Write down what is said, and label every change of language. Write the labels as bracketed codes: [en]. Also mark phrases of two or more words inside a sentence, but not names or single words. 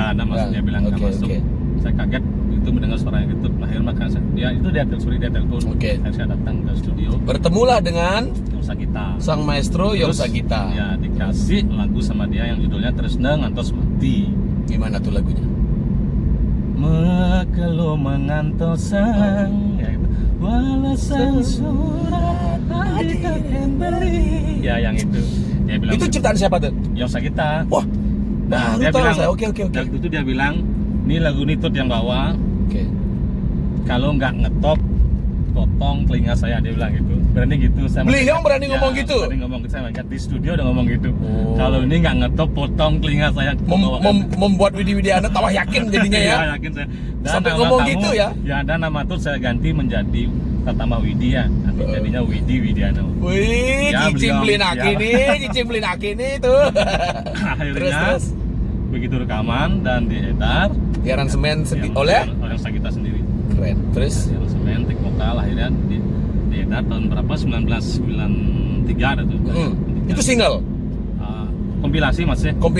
[id] Ya, nggak masuk. Dia bilang nggak masuk. Saya kaget itu mendengar suaranya gitu. Akhirnya makanya dia telepon. Saya datang ke studio. Bertemulah dengan Yang Sagita. Sang maestro Yang Sagita. Ya, dikasih lagu sama dia yang judulnya Tresna Ngantos Mati. Gimana tuh lagunya? [ban] Mekelo mengantosang walasan surat [id] ya yang itu dia bilang itu ciptaan siapa tuh? Yang Sagita. Wah, dia bilang saya. Oke. Waktu itu dia bilang ini lagu ini Tut yang bawa. Kalau nggak ngetop potong telinga saya, dia bilang gitu. Berani gitu. Beliau berani ngomong gitu. Berani ngomong gitu. Saya lihat di studio udah ngomong gitu. Kalau ini nggak ngetop potong telinga saya. Membuat Widi Widiana tambah yakin jadinya ya. Yakin saya. Dan sampai ngomong gitu ya. Ya, dan nama Tut saya ganti menjadi tambah Widi ya. Nanti jadinya Widi Widiana. [ban] Wih, cicing beli naki nih tuh. [id] Akhirnya terus begitu rekaman dan diedar. Di aransemen oleh Yang Sagita sendiri. Keren. Terus aransemen tik vokal akhirnya diedar tahun berapa? 1993 ada tuh. Itu single. Kompilasi mas ya.